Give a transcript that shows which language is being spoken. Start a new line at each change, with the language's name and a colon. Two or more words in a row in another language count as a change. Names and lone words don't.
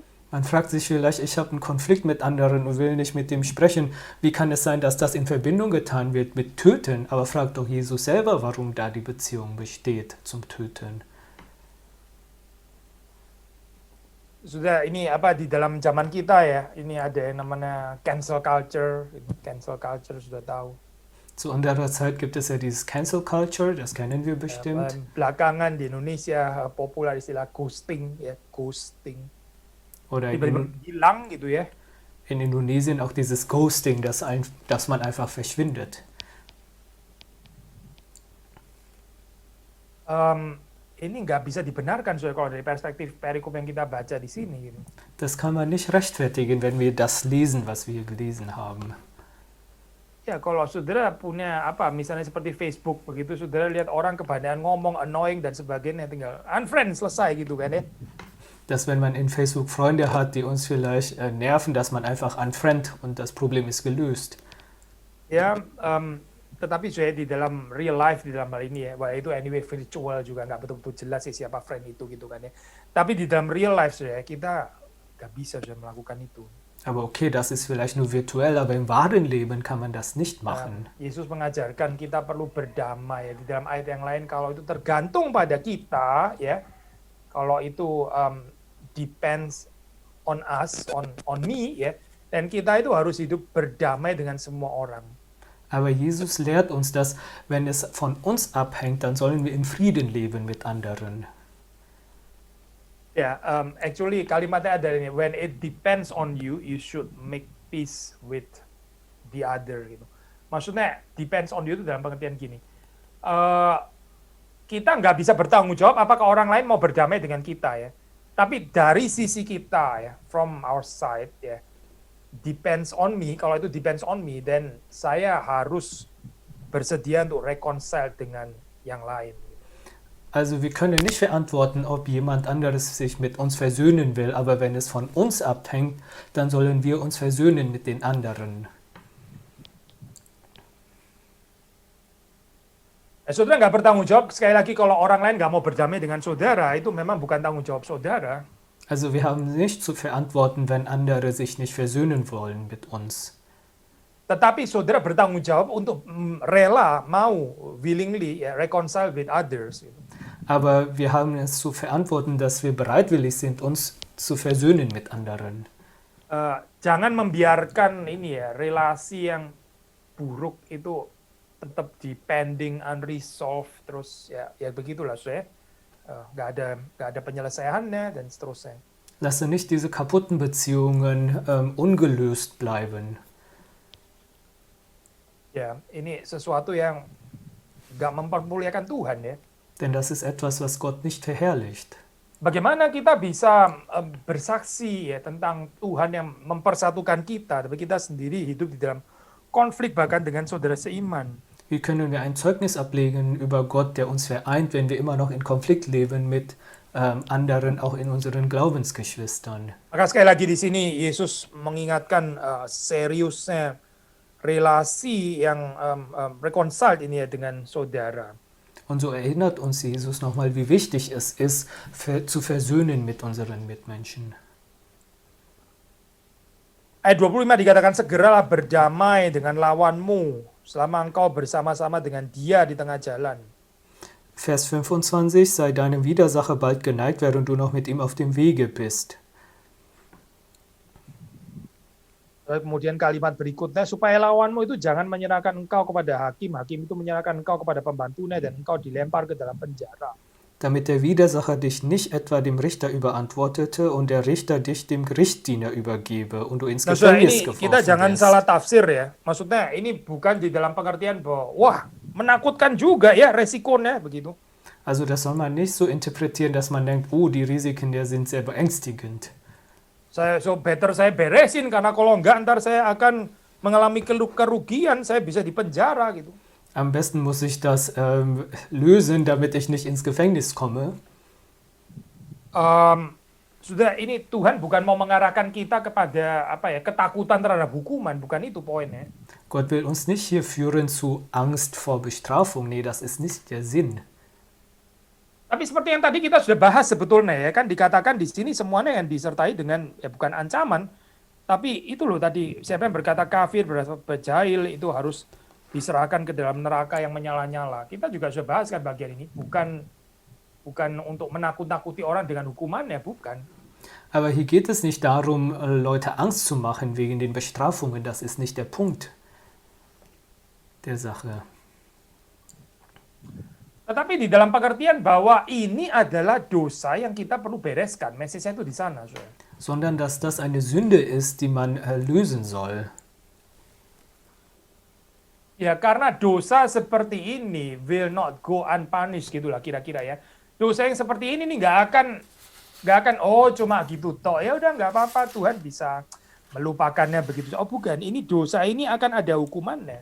German: Man fragt sich vielleicht, ich habe einen Konflikt mit anderen und will nicht mit dem sprechen. Wie kann es sein, dass das in Verbindung getan wird mit Töten? Aber fragt doch Jesus selber, warum da die Beziehung besteht zum Töten.
Indonesian: Sudah ini apa di dalam zaman kita ya, ini ada yang namanya
English: cancel culture. Cancel culture
Indonesian: sudah tahu.
German: Zu unserer Zeit gibt es ja dieses
English: Cancel Culture,
German: das kennen wir bestimmt.
Indonesian: Belakangan di Indonesia populer istilah ghosting ya, ghosting.
German: Oder
Indonesian: Tiba-tiba hilang gitu ya.
German: in Indonesien auch dieses Ghosting, dass man einfach verschwindet.
Indonesian: Ini nggak bisa dibenarkan soalnya kalau dari perspektif perikop yang kita baca di sini gitu.
German: Das kann man nicht rechtfertigen, wenn wir das lesen, was wir gelesen haben.
Indonesian: Ya kalau saudara punya apa misalnya seperti Facebook begitu, saudara lihat orang kebanyakan ngomong annoying dan sebagainya, tinggal unfriend selesai gitu kan ya.
German: Dass wenn man in Facebook Freunde hat, die uns vielleicht nerven, dass man einfach unfriend und das Problem ist gelöst.
Indonesian: Ya Tetapi saya di dalam
English: real life,
Indonesian: di dalam hal ini ya, wah itu anyway virtual juga nggak betul-betul jelas sih siapa friend itu gitu kan ya. Tapi di dalam
English: real life
Indonesian: saya kita nggak bisa sudah melakukan itu.
German: Aber okay, das ist vielleicht nur virtuell, aber im wahren Leben kann man das nicht machen.
Indonesian: Yesus mengajarkan kita perlu berdamai ya. Di dalam ayat yang lain kalau itu tergantung pada kita ya, kalau itu
English: depends on us, on me
Indonesian: ya, dan kita itu harus hidup berdamai dengan semua orang.
German: Aber Jesus lehrt uns, dass wenn es von uns abhängt, dann sollen wir in Frieden leben mit anderen.
Indonesian: Ya, actually kalimatnya ada ini,
English: when it depends on you, you should make peace with the other gitu.
Indonesian: Maksudnya
English: depends on you
Indonesian: itu dalam pengertian gini, kita nggak bisa bertanggung jawab apakah orang lain mau berdamai dengan kita ya. Tapi dari sisi kita ya,
English: from our side ya, depends on me.
Indonesian: Kalau itu
English: depends on me, then
Indonesian: saya harus bersedia untuk reconcile dengan yang lain.
German: Also wir können nicht verantworten, ob jemand anderes sich mit uns versöhnen will, aber wenn es von uns abhängt, dann sollen wir uns versöhnen mit den anderen.
Indonesian: Saudara nggak bertanggung jawab, sekali lagi kalau orang lain nggak mau berdamai dengan saudara, itu memang bukan tanggung jawab saudara.
German: Also wir haben nicht zu verantworten, wenn andere sich nicht versöhnen wollen mit uns.
Indonesian: Tetapi saudara bertanggung jawab untuk rela, mau,
English: willingly reconcile with others.
German: Aber wir haben es zu verantworten, dass wir bereitwillig sind, uns zu versöhnen mit anderen.
Indonesian: Jangan membiarkan ini ya, relasi yang buruk itu tetap
English: depending, unresolved,
Indonesian: terus ya begitulah saya. Nggak ada penyelesaiannya dan seterusnya.
German: Lasse nicht diese kaputten Beziehungen ungelöst bleiben.
Indonesian: Ya, ini sesuatu yang nggak mempermuliakan Tuhan ya.
German: Denn das ist etwas, was Gott nicht verherrlicht.
Indonesian: Bagaimana kita bisa bersaksi ya tentang Tuhan yang mempersatukan kita, tapi kita sendiri hidup di dalam konflik bahkan dengan saudara seiman.
German: Wie können wir ein Zeugnis ablegen über Gott, der uns vereint, wenn wir immer noch in Konflikt leben mit anderen, auch in unseren Glaubensgeschwistern?
Indonesian: Maka sekali lagi di sini Yesus mengingatkan seriusnya relasi yang reconciled ini ya dengan saudara.
German: Und so erinnert uns Jesus nochmal, wie wichtig es ist, zu versöhnen mit unseren Mitmenschen.
Indonesian: Ayat 25 dikatakan, segeralah berdamai dengan lawanmu selama engkau bersama-sama dengan dia di tengah jalan.
German: Vers 25, sei deinem Widersacher bald geneigt, während du noch mit ihm auf dem Wege bist.
Indonesian: Kemudian kalimat berikutnya, supaya lawanmu itu jangan menyerahkan engkau kepada hakim, hakim itu menyerahkan engkau kepada pembantunya, dan engkau dilempar ke dalam penjara.
German: Damit der Widersacher dich nicht etwa dem Richter überantwortete und der Richter dich dem Gerichtsdiener übergebe und du ins Gefängnis geworfen
Indonesian: Kita jangan
German: wirst.
Indonesian: salah tafsir ya. Maksudnya ini bukan di dalam pengertian bahwa wah menakutkan juga ya resikonya begitu.
German: Also das soll man nicht so interpretieren, dass man denkt, oh, die Risiken der sind sehr beängstigend.
Indonesian: Saya beresin karena kalau enggak ntar saya akan mengalami kerugian, saya bisa dipenjara gitu.
German: Am besten muss ich das lösen, damit ich nicht ins Gefängnis komme.
Indonesian: Sudah ini Tuhan bukan mau mengarahkan kita kepada ketakutan terhadap hukuman, bukan itu poinnya.
German: Gott will uns nicht hier führen zu Angst vor Bestrafung. Nee, das ist nicht der Sinn.
Indonesian: Tapi seperti yang tadi kita sudah bahas sebetulnya ya kan, dikatakan di sini semuanya yang disertai dengan bukan ancaman, tapi itu loh tadi siapa yang berkata kafir, berjahil itu harus diserahkan ke dalam neraka yang menyala-nyala. Kita juga sudah bahas kan bagian ini, bukan untuk menakut-nakuti orang dengan hukumannya, bukan.
German: Aber hier geht es nicht darum, Leute Angst zu machen wegen den Bestrafungen. Das ist nicht der Punkt der Sache.
Indonesian: Tetapi di dalam pengertian bahwa ini adalah dosa yang kita perlu bereskan. Message-nya itu di sana.
German: Sondern dass das eine Sünde ist, die man lösen soll.
Indonesian: Ya, karena dosa seperti ini
English: will not go unpunished
Indonesian: gitulah kira-kira ya. Dosa yang seperti ini nih nggak akan oh cuma gitu toh. Ya udah nggak apa-apa, Tuhan bisa melupakannya begitu. Oh bukan, ini dosa ini akan ada hukumannya.